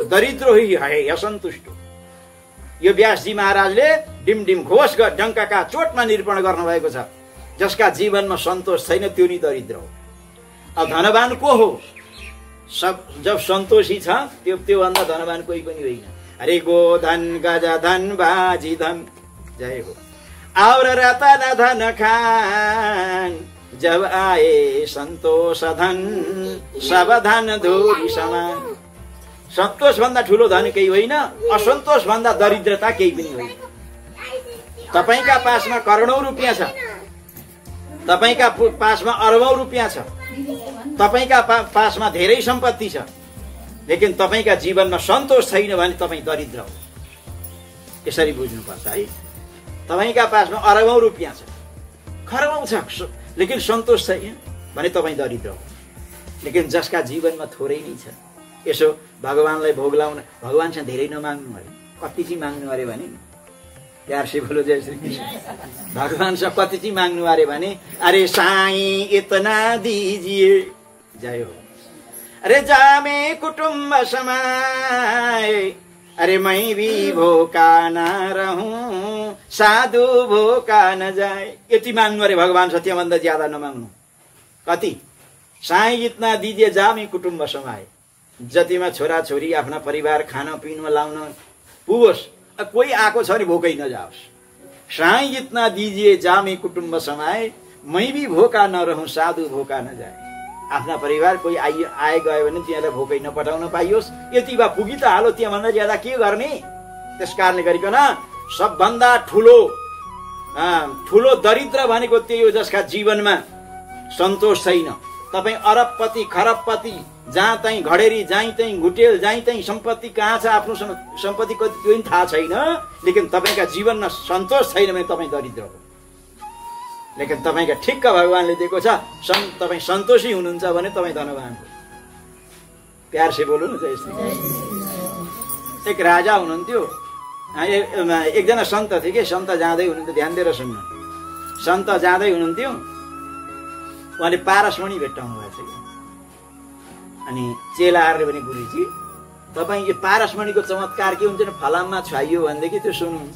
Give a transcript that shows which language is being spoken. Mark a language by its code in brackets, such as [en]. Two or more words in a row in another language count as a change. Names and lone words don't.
[ne] दरिद्र है असन्तुष्ट। यो व्यासजी महाराजले डिमडिम घोष डङ्काका चोटमा निरूपण गर्नुभएको छ। जसका जीवनमा सन्तोष छैन त्यो नि दरिद्र हो। अब धनवान को हो? जब सन्तोषी छ त्योभन्दा धनवान कोही पनि होइन। [hi] अरे गोधन गज धन बाजी धन, जय हो। और रतन धन खान, जब आए संतोष धन, सब धन धूरी समान। [ne] सन्तोष भन्दा ठुलो धन केही होइन, असन्तोष भन्दा दरिद्रता केही पनि होइन। तपाईका पासमा करोडौं रुपियाँ छ, तपाईका पासमा अरबौं रुपियाँ छ, तपाईका पासमा धेरै सम्पत्ति छ, लेकिन तपाईका जीवनमा सन्तोष छैन भने तपाईँ दरिद्र हो। यसरी बुझ्नुपर्छ है। तपाईका पासमा अरबौं रुपियाँ छ, खरबौं छ, लेकिन सन्तोष छैन भने तपाईँ दरिद्र हो। लेकिन जसका जीवनमा थोरै नै छ, यसो भगवानलाई भोग लाउन, भगवानसँग धेरै नमाग्नु अरे। कति चाहिँ माग्नु अरे भने, [hi] प्यार से बोलो जय श्री कृष्ण। [ne] भगवानसँग कति चाहिँ माग्नु अरे भने, [hi] अरे साईं इतना दीजिए, जय हो। अरे जामे कुटुम्ब समाए, अरे मैं भी भोका न रहूं, साधु भोका न जाए। [ne] यति माग्नु अरे भगवान, सत्यभन्दा ज्यादा नमाग्नु। कति? [hi] साईं इतना दीजिए जामे कुटुम्ब समाए। [ne] जतिमा छोरा छोरी आफ्ना परिवार खान पिनमा लाउन पुगोस्, कोही आएको छ भने भोकै नजाओस्। [hi] साईं इतना दीजिए जामे कुटुम्ब समाए, मै भी भोका न रहूं, साधु भोका न जाए। [ne] आफ्ना परिवार कोही आए गयो भने तिनीहरूलाई भोकै नपठाउन पाइयोस्। यति भए पुगी त हालो, त्यहाँभन्दा ज्यादा के गर्ने? त्यस कारणले गरिकन सबभन्दा ठुलो दरिद्र भनेको त्यही हो जसका जीवनमा सन्तोष छैन। तपाईँ अरबपति खरबपति, जहाँ तै घडेरी, जहीँ तै घुटेल, जहीँ तै सम्पत्ति कहाँ छ, आफ्नो सम्पत्ति कति त्यो पनि थाहा छैन, लेकिन तपाईँका जीवनमा सन्तोष छैन भने तपाईँ दरिद्र हो। लेकिन तपाईँका ठिक्क भगवानले दिएको छ, तपाईँ सन्तोषी हुनुहुन्छ भने तपाईँ धनवान हो। [hi] प्यार से [ne] बोल्नु न जय श्री। एक राजा हुनुहुन्थ्यो, एकजना सन्त थियो कि, सन्त जाँदै हुनुहुन्थ्यो, ध्यान दिएर सुन्नु। सन्त जाँदै हुनुहुन्थ्यो, उहाँले पारसमणि भेट्टाउनु भएको छ। अनि चेलाहरूले भने, गुरुजी तपाईँ यो पारसमणिको चमत्कार के हुन्छ, फलाममा छाइयो भनेदेखि त्यो सुन्नुहुन्छ।